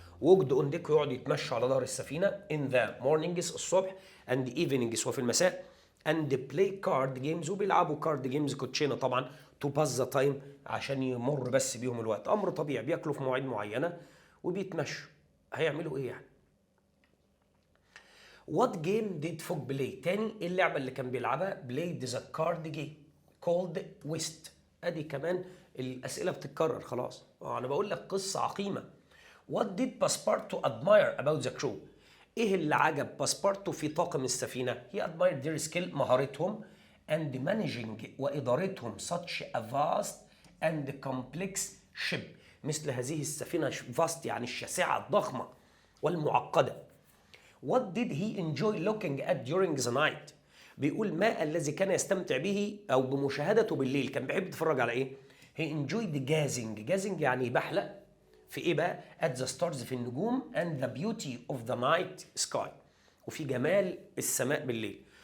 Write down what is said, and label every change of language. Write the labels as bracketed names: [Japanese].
[Arabic] وجد اون ديك، يقعد يتمشى على ظهر السفينه [English] in the mornings [Arabic] الصبح [English] and evenings [Arabic] وفي المساء [English] and play card games، [Arabic] وبيلعبوا كارد جيمز كوتشينه طبعا [English] to pass the time [Arabic] عشان يمر بس بيهم الوقت. امر طبيعي، بياكلوا في مواعيد معينه وبيتمشوا، هيعملوا ايه يعني؟ [English] What game did Fogg play؟ [Arabic] تاني اللعبة اللي كان بيلعبها [English] played the card game called whist. [Arabic] ادي كمان الأسئلة بتتكرر خلاص. أنا بقول لك قصة عقيمة. [English] What did Passepartout admire about the crew؟ [Arabic] إيه اللي عجب باسبارتو في طاقم السفينة؟ [English] He admired their skill، [Arabic] مهارتهم، [English] and managing، [Arabic] وإدارتهم [English] such a vast and complex ship، [Arabic] مثل هذه السفينة vast يعني الشاسعة الضخمة والمعقدة. [English] What did he enjoy looking at during the night؟ [Arabic] بيقول ما الذي كان يستمتع به أو بمشاهدته بالليل، كان بيحب يتفرج على إيه؟ [English] He enjoyed gazing [Arabic] يعني بحلق في إيه بقى؟ [English] At the stars، [Arabic] في النجوم، [English] and the beauty of the night sky، [Arabic] وفي جمال السماء بالليل.